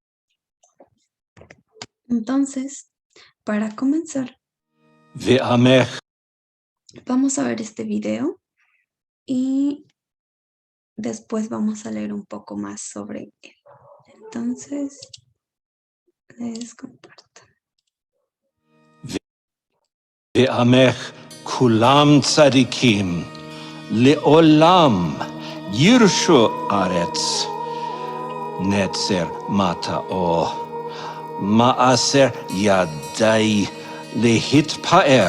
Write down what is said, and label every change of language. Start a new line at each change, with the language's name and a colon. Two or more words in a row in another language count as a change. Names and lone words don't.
Spanish: Entonces, para comenzar, vamos a ver este video y después vamos a leer un poco más sobre él. Entonces, les comparto.
Hebrew: ועמך כולם צדיקים, לעולם ירשו ארץ. נצר מטעו, מעשר ידי להתפאר.